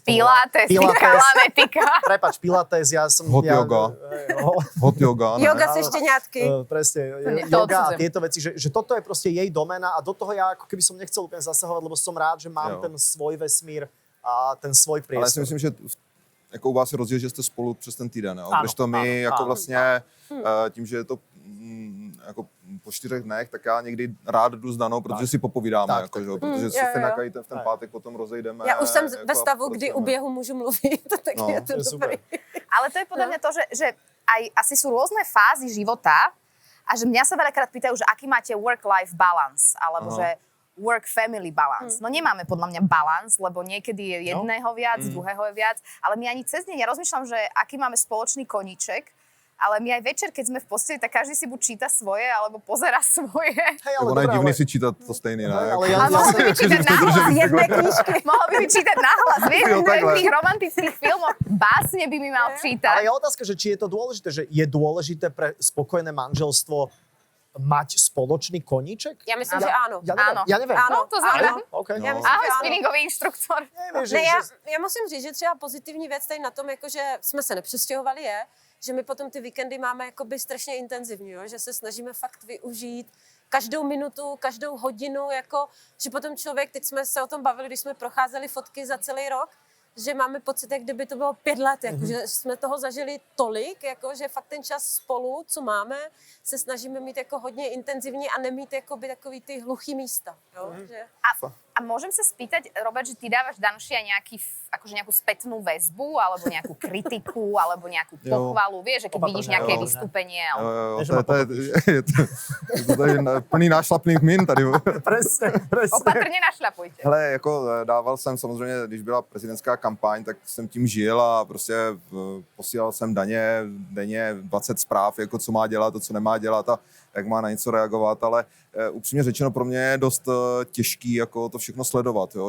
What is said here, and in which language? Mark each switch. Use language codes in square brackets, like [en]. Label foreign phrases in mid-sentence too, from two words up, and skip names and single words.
[sk] Pilates, kalanetika. Prepač, Pilates, ja som... [en] Hot yoga. Hot yoga, ne? [cs] Yoga se štěňátky. [sk] Presne, To yoga a odsudzujem. tieto veci, že toto je proste jej domena a do toho ja ako keby som nechcel úplne zasahovať, lebo som rád, že mám [cs] Jo. [sk] ten svoj vesmír a ten svoj [cs] Ale já [sk] priestor. [cs] si myslím, že jako u vás je rozdíl, že jste spolu přes ten týden, jo? Ano, Když to my ano, jako ano, vlastně tím, že je to jako po 4 dnech, tak já někdy rád jdu s Danou, protože si popovídáme, Tak, jako, že? jo, protože se jo, stejně jo. v ten pátek potom rozejdeme. Já už jsem jako ve a stavu, kdy u pracujeme. běhu můžu mluvit, tak No, je to to je super. dobrý. [sk] Ale to je podľa mňa to, že aj asi sú rôzne fázy života a že mňa sa veľakrát pýtajú, že aký máte [en] work-life balance, [sk] alebo že [en] work-family balance. [sk] No nemáme podľa mňa balance, lebo niekedy je jedného viac, druhého je viac, ale my ani cez deň, ja rozmýšľam, že aký máme spoločný koníček, ale my aj večer, keď sme v posteli, tak každý si buď číta svoje, alebo pozerá svoje. Hej, [cs] Tak ono je divný si čítat to stejný, ne? Ale Jako- [sk] ja- A mohol by vyčítať nahlas [cs] jedné knížky. [sk] Mohol by vyčítať nahlas, vieš, [cs] Jo, [sk] to je v [cs] takhle. [sk] tých romantických filmoch. Básne by mi mal čítať. Ale je otázka, že či je to dôležité, že je dôležité pre spokojné manželstvo mať spoločný koníček? [cs] Já myslím, že ano. [sk] Ja neviem. Áno. Ja neviem. [cs] Ano. [sk] No, to znamená. Okay. [cs] Já myslím, [sk] Ahoj, [cs] že ano. [sk] spinningový inštruktor. Neviem, že, [cs] Ne, já musím říct, že třeba pozitivní věc tady na tom, jako že jsme se nepřestěhovali, je, že my potom ty víkendy máme jakoby strašně intenzivní, jo? Že se snažíme fakt využít každou minutu, každou hodinu, jako, že potom člověk, teď jsme se o tom bavili, když jsme procházeli fotky za celý rok, že máme pocit, jak kdyby to bylo 5 let, jako, že jsme toho zažili tolik, jako, že fakt ten čas spolu, co máme, se snažíme mít jako hodně intenzivní a nemít jakoby takový ty hluchý místa. Jo? Že... [sk] A môžem sa spýtať, Robert, že ty dávaš Danuši aj nejakú spätnú väzbu, alebo nejakú kritiku, alebo nejakú pochvalu, vieš, že keď vidíš nejaké [cs] jo. [sk] vystúpenie. [cs] Jo, [sk] Alebo... [cs] jo, Než to má je to tady plný nášlapných min tady. [sk] Presne. Opatrne našľapujte. [cs] Hele, jako dával jsem samozřejmě, když byla prezidentská kampaň, tak jsem tím žil a prostě posílal jsem denně 20 zpráv, jako co má dělat, to, co nemá dělat a jak má na něco reagovat, ale upřímně řečeno pro mě je dost těžký jako to všechno sledovat, jo?